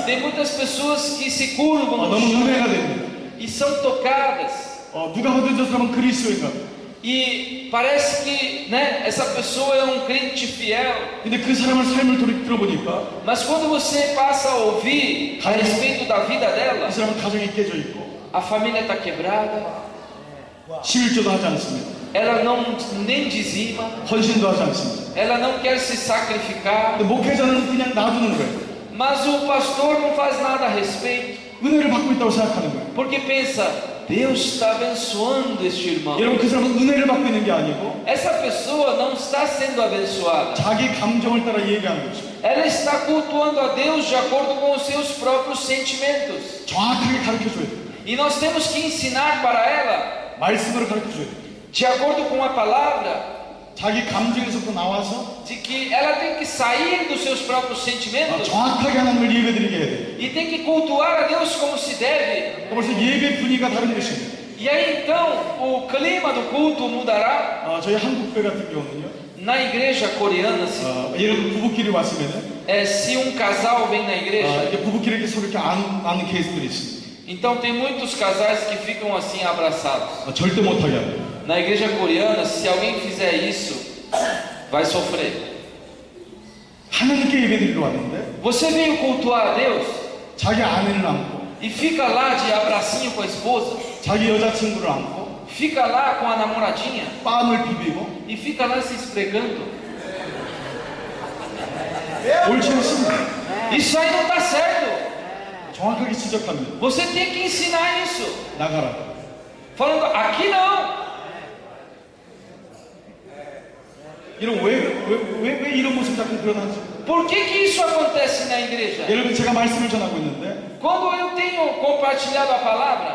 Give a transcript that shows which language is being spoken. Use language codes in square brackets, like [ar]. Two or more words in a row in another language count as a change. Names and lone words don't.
[pt] Tem muitas pessoas que se curvam no [ko] 너무 [pt] chão [ko] 은혜가 됩니다. [pt] e são tocadas. [ko] 누가 봐도 저 사람은 그리스도인가? [pt] E parece que, né, essa pessoa é um crente fiel. [ko] 근데 그 사람의 삶을 들어보니까, [pt] mas quando você passa a ouvir a respeito da vida dela, [ko] 그 사람은 가정이 깨져 있고, [pt] a família está quebrada, [ko] 11조도 하지 않습니다. [pt] ela não nem dizima, [ko] 헌신도 하지 않습니다. [pt] ela não quer se sacrificar. [ko] 근데 목회자는 그냥 놔두는 거예요. [pt] Mas o pastor não faz nada a respeito. [ko] 은혜를 받고 있다고 생각하는 거예요. [pt] Porque pensa, Deus está abençoando este irmão. [ko] 여러분 그 사람은 은혜를 받고 있는 게 아니고 [pt] Essa pessoa não está sendo abençoada. [ko] 자기 감정을 따라 얘기하는 것입니다. [pt] Ela está cultuando a Deus de acordo com os seus próprios sentimentos. [ko] 정확하게 가르쳐줘야 돼요. [pt] E nós temos que ensinar para ela, [ko] 말씀으로 가르쳐줘야 돼요. [pt] de acordo com a palavra, [ko] 자기 감정에서부터 나와서 [pt] de que ela tem que sair dos seus próprios sentimentos [ko] 정확하게 하나님을 예배드리게 해야 돼요. [pt] e tem que cultuar a Deus como se deve. [ko] 그래서 예배 분위기가 다른 것입니다. [pt] E aí então o clima do culto mudará. [ko] 저희 한국교 같은 경우는요. [pt] Na igreja coreana, [ko] 여러분 부부끼리 왔으면은 [pt] se um casal vem na igreja, [ko] 부부끼리 이렇게 서로 이렇게 안는 케이스들이 있습니다. [pt] então tem muitos casais que ficam assim abraçados. [ko] 절대 못하게 합니다. [pt] Na igreja coreana, se alguém fizer isso, vai sofrer. [ko] 하나님께 예배드리러 왔는데 [pt] Você veio cultuar a Deus [ko] 자기 아내를 안고 [pt] e fica lá de abracinho com a esposa, [ko] 자기 여자친구를 안고 [pt] fica lá com a namoradinha [ko] 뺨을 비비고 [pt] e fica lá se esfregando. [ko] 옳지 않습니다. [pt] Isso aí não está certo. [ko] 정확하게 지적합니다. [pt] Você tem que ensinar isso. [ko] 나가라. [pt] Falando, aqui não. [ko] 왜 이런 모습 자꾸 드러나죠? [pt] Por que isso acontece na igreja? [ko] 여러분 제가 말씀을 전하고 있는데 [pt] Quando eu tenho compartilhado a palavra,